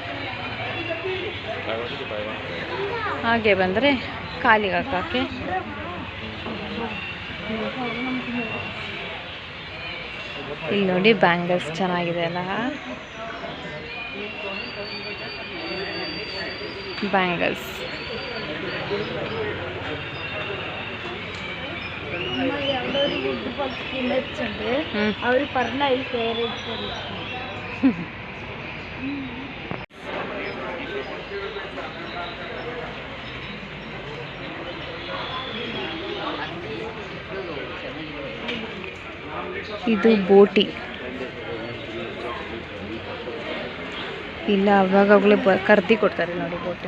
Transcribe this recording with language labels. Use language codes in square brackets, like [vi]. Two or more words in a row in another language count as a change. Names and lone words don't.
[kn] ಹಾಗೆ ಬಂದರೆ ಕಾಲಿಗೆ ಹಾಕೋಕ್ಕೆ ಇಲ್ಲಿ ನೋಡಿ ಬ್ಯಾಂಗಲ್ಸ್ ಚೆನ್ನಾಗಿದೆ ಅಲ್ಲ, ಬ್ಯಾಂಗಲ್ಸ್. [ml] അവർ പറഞ്ഞ അതിൽ കയറി [kn] ಇದು ಬೋಟಿ. ಇಲ್ಲ ಅವಾಗಲೇ ಕರ್ದಿ ಕೊಡ್ತಾರೆ ನೋಡಿ ಬೋಟಿ.